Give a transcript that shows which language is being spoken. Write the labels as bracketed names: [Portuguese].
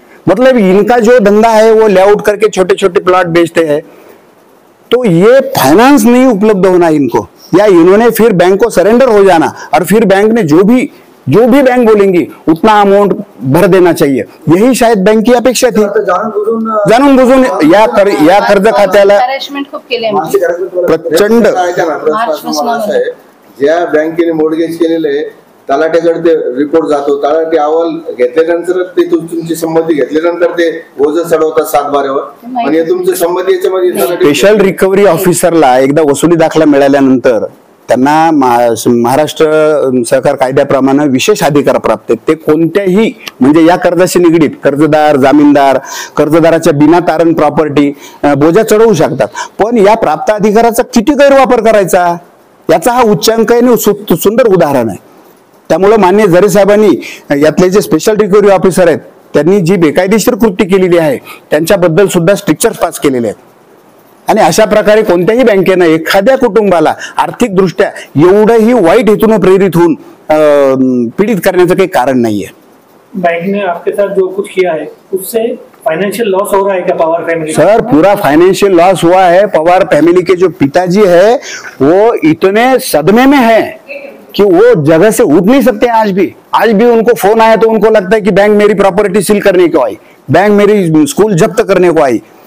[Hindi] मतलब इनका जो धंधा है वो लेआउट करके छोटे छोटे प्लॉट बेचते हैं। तो ये फाइनेंस नहीं उपलब्ध होना इनको, या इन्होंने फिर बैंक को सरेंडर हो जाना और फिर बैंक ने जो भी बैंक बोलेंगी उतना अमाउंट भर देना चाहिए, यही शायद बैंक की अपेक्षा थी। [Marathi] जाणून बुजून या कर्ज खात्याला प्रचंड ज्या बँकेने मोर्गेज केलेलं आहे तलाठ्याकडे ते रिपोर्ट जातो, तलाठी अहवाल घेतल्यानंतर ते तुमची संमती घेतल्यानंतर ते ओझं चढवतात 7/12वर, आणि तुमची संमती याच्यामध्ये स्पेशल रिकव्हरी ऑफिसरला एकदा वसुली दाखला मिळाल्यानंतर त्यांना महाराष्ट्र सहकार कायद्याप्रमाणे विशेष अधिकार प्राप्त आहेत। ते कोणत्याही म्हणजे या कर्जाशी निगडीत कर्जदार, जामीनदार, कर्जदाराच्या बिना तारण प्रॉपर्टी बोजा चढवू शकतात। पण या प्राप्त अधिकाराचा किती गैरवापर करायचा याचा हा उच्चांक आहे, सुंदर उदाहरण आहे। त्यामुळे माननीय जरे साहेबांनी यातले जे स्पेशल रिकव्हरी ऑफिसर आहेत त्यांनी जी बेकायदेशीर कृती केलेली आहे त्यांच्याबद्दल सुद्धा स्ट्रिक्चर्स पास केलेले आहेत, आणि अशा प्रकारे कोणत्याही बँकेनं एखाद्या कुटुंबाला आर्थिक दृष्ट्या एवढंही वाईट हेतून प्रेरित होऊन पीडित करण्याचं काही कारण नाहीये। [Hindi] बैंक ने आपके साथ जो कुछ किया है उससे फाइनेंशियल लॉस हो रहा है क्या पवार फैमिली? सर पूरा फाइनेंशियल लॉस हुआ है। पवार फैमिली के जो पिताजी है वो इतने सदमे में है कि वो जगह से उठ नहीं सकते। आज भी उनको फोन आया तो उनको लगता है कि बैंक मेरी प्रॉपर्टी सील करने को आई, बैंक मेरी स्कूल जब्त करने को आई।